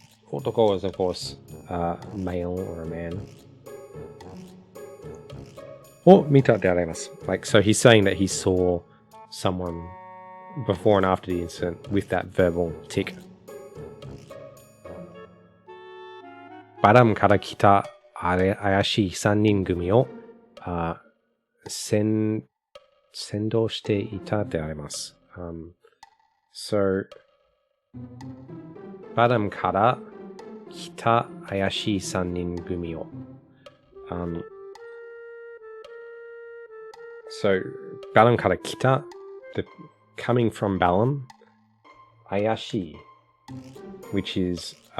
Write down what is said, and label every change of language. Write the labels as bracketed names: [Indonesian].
[English] Otoko is, of course, male or a man. [Japanese] を見たであります. [English] Like, so he's saying that he saw someone before and after the incident with that verbal tick. [Japanese] バラムから来た怪しい3人組を先導していたであります. So, バラムから来た怪しい3人組を. [English] So, Balam [Japanese] から来た, [English] the coming from Balam, 怪しい, which is